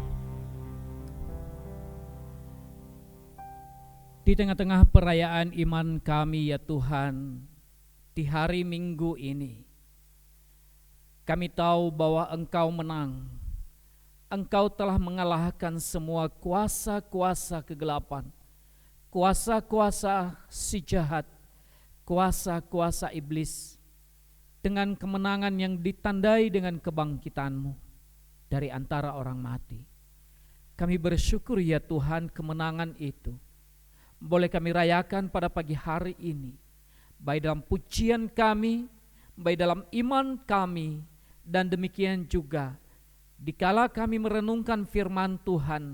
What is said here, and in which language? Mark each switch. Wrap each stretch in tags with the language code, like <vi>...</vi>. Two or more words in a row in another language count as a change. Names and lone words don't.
<id>Di tengah-tengah perayaan iman kami ya Tuhan, di hari Minggu ini, kami tahu bahwa Engkau menang. Engkau telah mengalahkan semua kuasa-kuasa kegelapan, kuasa-kuasa si jahat, kuasa-kuasa iblis, dengan kemenangan yang ditandai dengan kebangkitan-Mu dari antara orang mati. Kami bersyukur ya Tuhan, kemenangan itu boleh kami rayakan pada pagi hari ini, baik dalam pujian kami, baik dalam iman kami, dan demikian juga dikala kami merenungkan firman Tuhan.</id>